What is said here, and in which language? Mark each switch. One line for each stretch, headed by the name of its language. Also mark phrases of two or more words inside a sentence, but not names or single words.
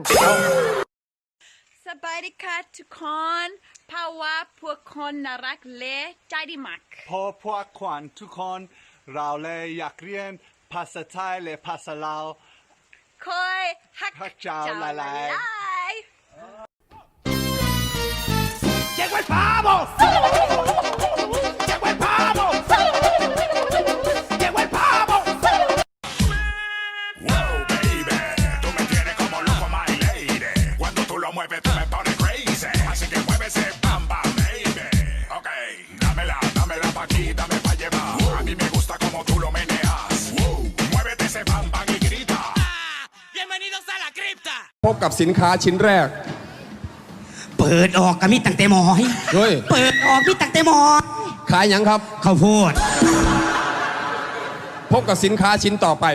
Thai: สบายดีค่ะทุกคนเพราะว่าพวกคนน่ารักและใจดีมาก พอพวกขวัญทุกคนเราเลยอยากเรียนภาษาไทยและภาษาลาว
Northeastern Thai: คอยฮัก เจ้าหลาย
Spanish: Llegó el pavo. Llegó el pavo. Llegó el pavo.
English: Wow, baby,
Spanish: tú me tienes como loco,
English: my lady.
Spanish: Cuando tú lo mueves, tú me pones crazy. Así que mueve ese bam bam, baby. Okay, dámela pa' aquí, dame pa' llevar. A mí me gusta como tú lo meneas. Muévete ese bam bam y grita. Bienvenidos a la cripta.
Thai: พบกับสินค้าชิ้นแรก เปิดออกกับมีตั้งแต่หมอย เฮ้ย เปิดออกมีตั้งแต่หมอย
Northeastern Thai: ขายหยังครับ
Thai: ข้าวโพด พบกับสินค้าชิ้นต่อไป